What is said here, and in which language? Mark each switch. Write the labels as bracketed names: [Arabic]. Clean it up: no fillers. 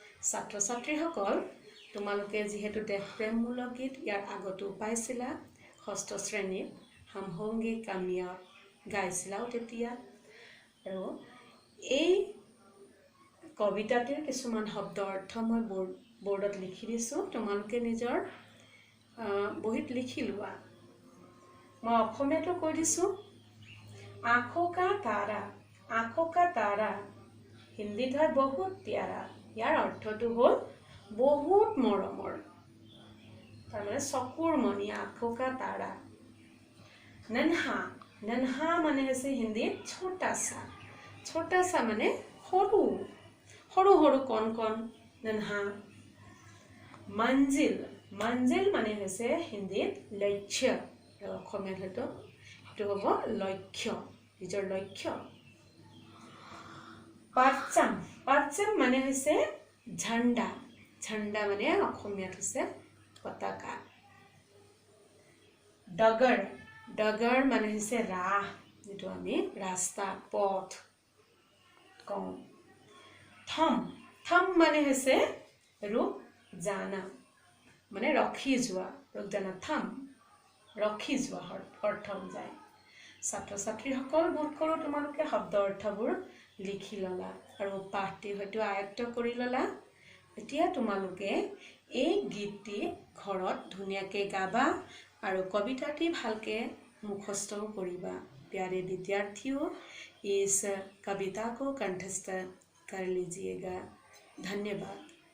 [Assamese] ছাত্ৰ ছাত্ৰীসকল, তোমালোকে যিহেতু দেশপ্ৰেমমূলক গীত ইয়াৰ আগতো পাইছিলা, 6ষ্ঠ শ্ৰেণীত হাম হোংগে কামিয়াব গাইছিলাও তেতিয়া। আৰু এই কবিতাটিৰ কিছুমান শব্দ অৰ্থ মই বৰ্ডত লিখি দিছোঁ, তোমালোকে নিজৰ বহীত লিখি লোৱা। मैं অসমীয়াটো কৈ দিছোঁ। [Hindi] आँखों का तारा, आँखों का तारा हिंदीत है बहुत प्यारा। [Assamese] यार अर्थটো হ'ল বহুত মৰমৰ, তাৰমানে চকুৰ মণি। [Hindi] आँखों का तारा। [Assamese] नन्हा, नन्हा माने হৈছে হিন্দীত छोटा सा। छोटा सा माने সৰু সৰু সৰু কণ কণ नन्हा। मंजिल, मंजिल माने হৈছে হিন্দীত লক্ষ্য। অসমীয়াত হয়তো সেইটো হ'ব লক্ষ্য, নিজৰ লক্ষ্য। परचम, परचम माने হৈছে झंडा। झंडा माने অসমীয়াত হৈছে পতাকা। डगर, डगर माने হৈছে ৰাহ, যেটো আমি ৰাস্তা পথ কওঁ। थम, थम माने হৈছে रुक जाना, माने ৰখি যোৱা, रुक जाना। थम ৰখি যোৱা অৰ্থ যায়। ছাত্ৰ ছাত্ৰীসকল, বোধ কৰোঁ তোমালোকে শব্দ অৰ্থবোৰ লিখি ল'লা আৰু পাঠটি হয়তো আয়ত্ত কৰি ল'লা। এতিয়া তোমালোকে এই গীতটি ঘৰত ধুনীয়াকৈ গাবা আৰু কবিতাটি ভালকৈ মুখস্থও কৰিবা। [Hindi] प्यारे विद्यार्थियों, इस कविता को कंठस्थ कर लीजिएगा। धन्यवाद।